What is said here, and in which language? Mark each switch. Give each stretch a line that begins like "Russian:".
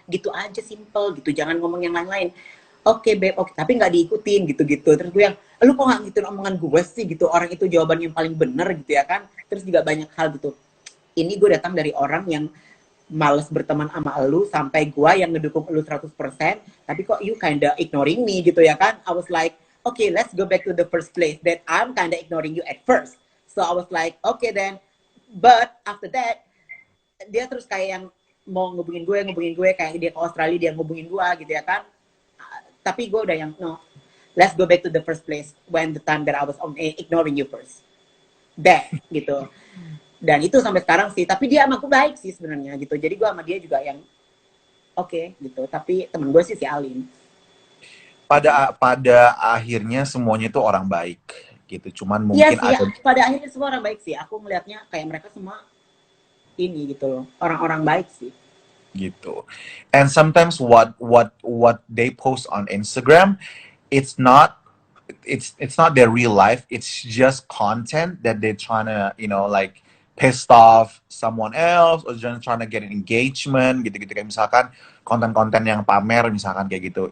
Indonesian: Gitu aja, simple gitu. Jangan ngomong yang lain-lain. Oke, Beb, oke, tapi nggak diikutin gitu-gitu. Terus gue yang, lu kok nggak ngikutin omongan gue sih gitu, orang itu jawaban yang paling bener gitu ya kan. Terus juga banyak hal gitu. Ini gue datang dari orang yang males berteman sama lu, sampai gue yang ngedukung lu 100%, tapi kok
English: you kinda ignoring me
Indonesian: gitu ya kan.
English: I was like, okay, let's go back to the first place, that I'm kinda ignoring you at first. So I was like, okay then. But after that,
Indonesian: dia terus kayak yang mau ngubungin gue, kayak dia ke Australia, dia ngubungin gue gitu ya kan. Tapi gue udah yang,
English: no, let's go back to the first place when the time that I was ignoring you first. That,
Indonesian: gitu. Dan itu sampai sekarang sih. Tapi dia sama gue baik sih sebenarnya gitu. Jadi gue sama dia juga yang oke, gitu. Tapi temen gue sih si Alin. Pada akhirnya semuanya itu orang baik gitu. Cuman mungkin iya sih, ada... pada akhirnya semua orang baik sih. Aku ngelihatnya kayak mereka semua ini gitu loh. Orang-orang baik sih. Gitu.
English: And sometimes what they post on Instagram, it's not it's not their real life. It's just content that they're trying to, like pissed off someone else or just trying to get an engagement
Indonesian: gitu-gitu, kayak misalkan konten-konten yang pamer misalkan kayak gitu.